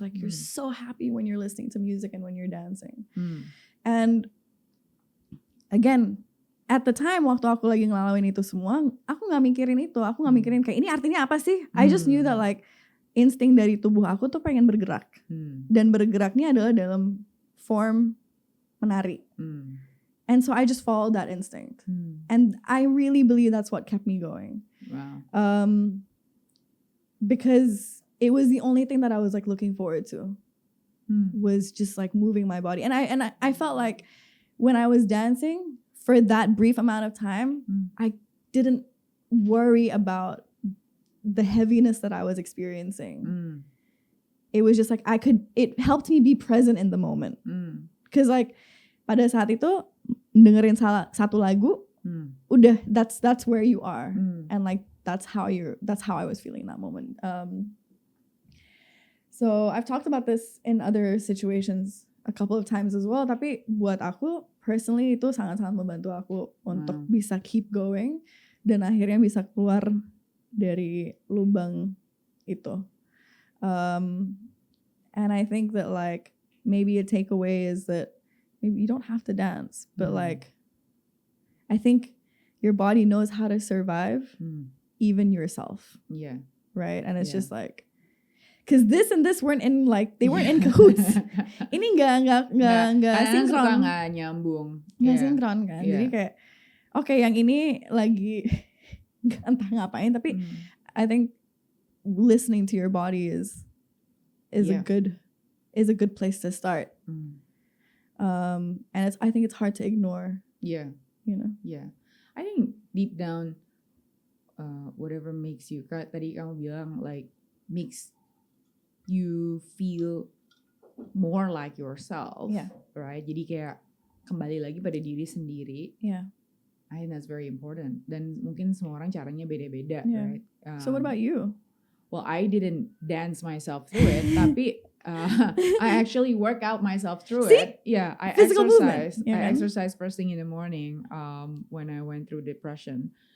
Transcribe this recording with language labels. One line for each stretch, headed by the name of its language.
English: Like you're so happy when you're listening to music and when you're dancing. And again, at the time
Indonesian: waktu aku lagi ngelalui itu semua, aku nggak mikirin itu. Aku nggak mikirin kayak ini artinya apa sih?
English: I just knew that like
Indonesian: insting dari tubuh aku tuh pengen bergerak. Dan bergeraknya adalah dalam form menari.
English: And so I just followed that instinct. And I really believe that's what kept me going. Wow. Because it was the only thing that I was like looking forward to. Was just like moving my body. And I felt like when I was dancing, for that brief amount of time, I didn't worry about the heaviness that I was experiencing. It was just like it helped me be present in the moment. Because like
Indonesian: pada saat itu dengerin satu lagu, udah
English: that's where you are, and like that's how I was feeling that moment. So I've talked about this in other situations a couple of times as well.
Indonesian: Tapi buat aku personally itu sangat-sangat membantu aku untuk bisa
English: keep going
Indonesian: dan akhirnya bisa keluar dari lubang itu.
English: And I think that like maybe a takeaway is that maybe you don't have to dance, but like I think your body knows how to survive even yourself. Yeah. Right? And it's just like, because this and this weren't in like, they weren't in cahoots.
Indonesian: Ini nggak sinkron. Nggak nyambung. Nggak sinkron kan. Jadi kayak, oke, yang ini lagi entah ngapain, tapi
English: I think listening to your body is a good place to start. And I think it's hard to ignore. Yeah. You know. Yeah. I think deep down, whatever makes you,
Indonesian: tadi kamu bilang
English: like makes you feel more like yourself, right?
Indonesian: Jadi kayak kembali lagi pada diri sendiri.
English: Yeah. I think that's very important.
Indonesian: Dan mungkin semua orang caranya beda-beda, right?
English: So what about you? Well, I didn't dance myself through it, tapi I actually work out myself through it. Yeah, I exercise. I exercise first thing in the morning when I went through depression.